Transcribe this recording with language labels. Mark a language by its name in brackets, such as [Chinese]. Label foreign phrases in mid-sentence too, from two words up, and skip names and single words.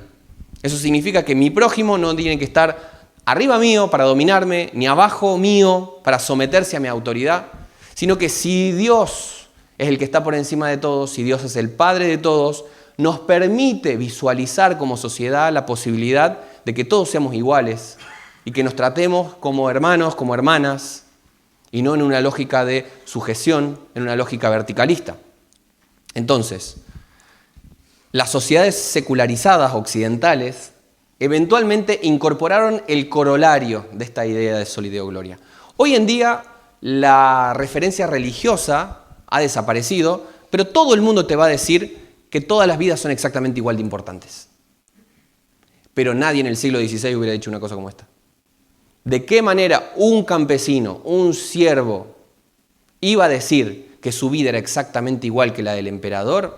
[Spanish] Eso significa que mi prójimo no tiene que estar arriba mío para dominarme, ni abajo mío para someterse a mi autoridad, sino que si Dios es el que está por encima de todos, si Dios es el Padre de todos, nos permite visualizar como sociedad la posibilidad de que todos seamos iguales y que nos tratemos como hermanos, como hermanas, y no en una lógica de sujeción, en una lógica verticalista. Entonces, las sociedades secularizadas occidentales eventualmente incorporaron el corolario de esta idea de [Latin] soli deo gloria. [Spanish] Hoy en día la referencia religiosa ha desaparecido, pero todo el mundo te va a decir que todas las vidas son exactamente igual de importantes. Pero nadie en el siglo XVI hubiera dicho una cosa como esta. ¿De qué manera un campesino, un siervo, iba a decir que su vida era exactamente igual que la del emperador?